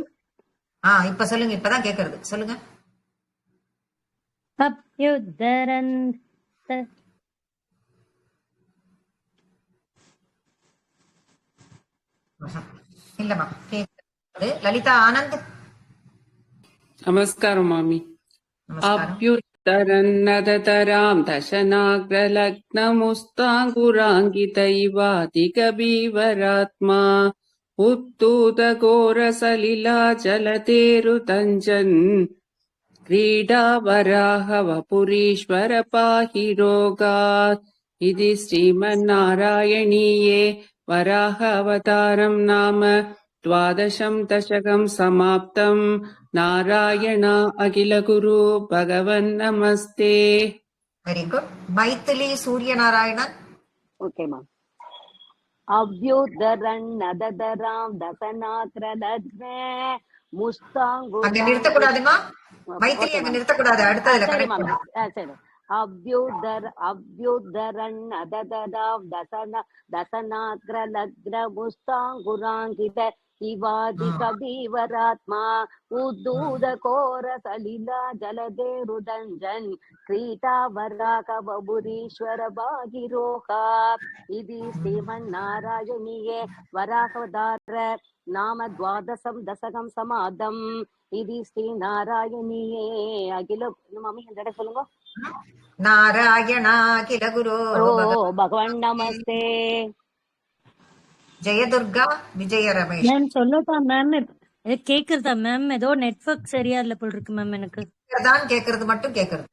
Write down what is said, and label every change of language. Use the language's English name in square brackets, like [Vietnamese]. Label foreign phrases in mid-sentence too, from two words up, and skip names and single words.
[Tamil] இப்ப சொல்லுங்க. இப்பதான் கேக்குறது. சொல்லுங்க. இல்லம்மா கேக்குறது. லலிதா ஆனந்த். நமஸ்காரம் மாமி. [Sanskrit] अभ्युद्धरन्नथधराम् दशनाग्रलग्नमुस्ताङ्कुराङ्कित इवाधिकपीवरात्मा उत्तूतघोरसलिलाचलतेरुतञ्जन् क्रीडावराहवपुरीश्वर पाहि रोगात्. इति श्रीमन्नारायणीये वराहावतारं नाम 12 दशकं समाप्तं नारायण अखिल गुरु भगवन् नमस्ते. [English] Very good. [Tamil] மைதிலி சூரியநாராயணன். [English] okay ma'am. [Sanskrit] अभ्युद्धरन्नथधराम् दशनाग्रलग्न मुस्ताङ्कु. [Tamil] அங்க நிறுத்த கூடாதுமா. மைதிலி அங்க நிறுத்த கூடாது. அடுத்ததுல கரெக்ட். [Sanskrit] சரி. अभ्युद्धरन्नथधराम् दशनाग्रलग्न मुस्ताङ्कुराङ्कित इवाधिकपीवरात्मा उद्धूतघोरसलिला जलधेरुदञ्चन् क्रीटावराकबुरीश्वर भागिरोहा. इति श्रीमन्नारायणीये वराहवतार नाम 12 दशकं समाप्तम्. इति श्रीनारायणीये अखिल मम्मी [Tamil] இந்த சொல்லுங்க. [Sanskrit] नारायण अखिल गुरु भगवन् नमस्ते. [Tamil] ஜெயதுர்கா விஜய ரமேஷ். மேம் சொல்லட்டா மேம்? கேக்குறதா மேம்? ஏதோ நெட்வொர்க் சரியா இல்ல போல இருக்கு மேம். எனக்கு தான் கேக்குறது மட்டும் கேக்குறது.